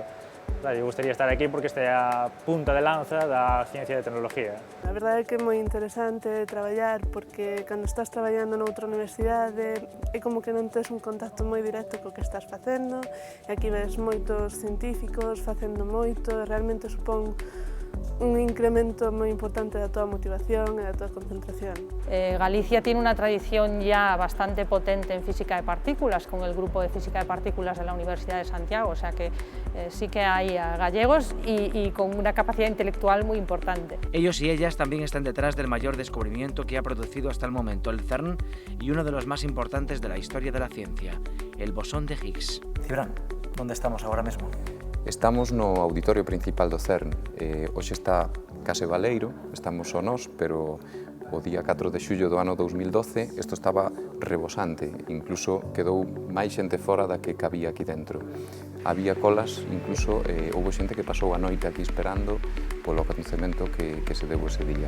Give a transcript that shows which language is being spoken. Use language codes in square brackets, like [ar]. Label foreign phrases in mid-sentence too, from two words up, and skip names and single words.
[gl] Lle gustaría estar aquí porque esta é a punta de lanza da ciencia e da tecnología. A verdade é que é moi interesante traballar porque cando estás traballando noutra universidade é como que non tes un contacto moi directo co que estás facendo e aquí ves moitos científicos facendo moito e realmente supón un incremento [es] muy importante de toda motivación y de toda concentración. Galicia tiene una tradición ya bastante potente en física de partículas, con el grupo de física de partículas de la Universidad de Santiago, o sea que sí que hay gallegos y con una capacidad intelectual muy importante. Ellos y ellas también están detrás del mayor descubrimiento que ha producido hasta el momento el CERN y uno de los más importantes de la historia de la ciencia, el bosón de Higgs. Cibrán, ¿dónde estamos ahora mismo? [gl] Estamos no auditorio principal do CERN. Hoxe está case baleiro, estamos só nós, pero o día 4 de xullo do ano 2012 isto estaba rebosante, incluso quedou máis xente fora da que cabía aquí dentro. Había colas, incluso houve xente que pasou a noite aquí esperando polo acontecemento que se deu ese día.